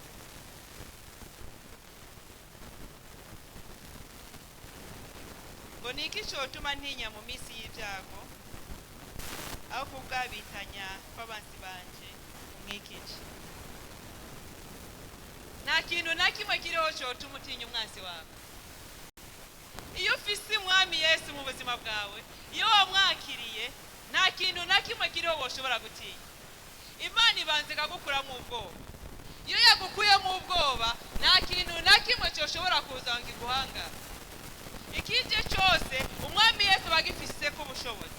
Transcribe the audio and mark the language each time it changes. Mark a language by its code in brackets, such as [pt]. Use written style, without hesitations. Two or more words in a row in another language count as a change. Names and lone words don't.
[rn] Ngo niki cyotuma ntinya mu minsi y'ibyago, aho kugabitanya kw'abansi banje kunkikije. Nta kintu na kimwe kiriho cyotuma utinya umwansi wawe. Iyo ufise umwami Yesu mu buzima bwawe, iyo wamwakiriye, nta kintu na kimwe kiriho woshobora gutinya. Imana ibanze ikagukura mu ubwoba. Iyo yagukuye mu ubwoba, nta kintu na kimwe cyoshobora kuza ngo iguhangare. Ikije cyose umwami Yesu bagifise ku bushobozi.